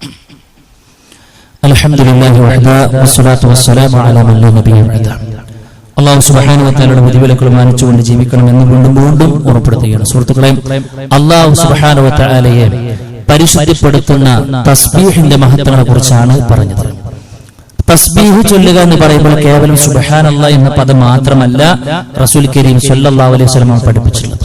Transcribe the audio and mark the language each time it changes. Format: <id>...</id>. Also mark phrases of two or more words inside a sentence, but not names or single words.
<ar>الحمد لله وحده والصلاة والسلام على من لا نبي بعده الله سبحانه وتعالى</ar> <ml>വിധിവിലക്കുകൾ മാനിച്ചുകൊണ്ട് ജീവിക്കണമെന്ന് വീണ്ടും വീണ്ടും ഓർമ്മപ്പെടുത്തുകയാണ്. സുഹൃത്തുക്കളെ,</ml> <ar>الله سبحانه وتعالى</ar> <ml>പരിശുദ്ധിപ്പെടുത്തുന്ന തസ്ബീഹിന്റെ മഹത്വങ്ങളെ കുറിച്ചാണ് പറഞ്ഞത്. തസ്ബീഹ് ചൊല്ലുക എന്ന് പറയുമ്പോൾ കേവലം സുബ്ഹാനല്ലാഹ് എന്ന പദം മാത്രമല്ല</ml> <ar>رسول كريم صلى الله عليه وسلم</ar> <ml>പഠിപ്പിച്ചിട്ടുള്ളത്.</ml>